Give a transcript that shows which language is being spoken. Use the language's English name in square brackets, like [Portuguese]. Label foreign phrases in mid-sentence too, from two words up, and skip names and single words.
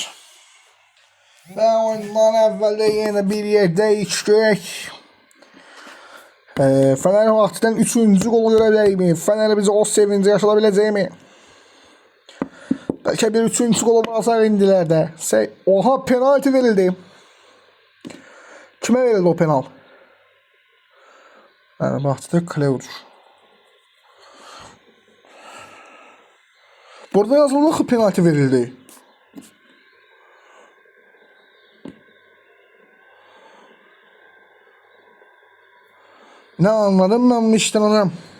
[Azerbaijani] Və oyundan əvvəldə yenə bir yer dəyişdik. Fenerbahçe'den 3-cü golu görəcəkmi? Fener bizi o sevinci yaşada biləcəkmi? Bəlkə bir 3-cü golu basar indilər də. Oha, penalti verildi. Kimə verildi o penal? Fenerbahçe'de Klevdur. Burada yazıldı ki penalti verildi. [Turkish] Ne anladım ben bu işten adam.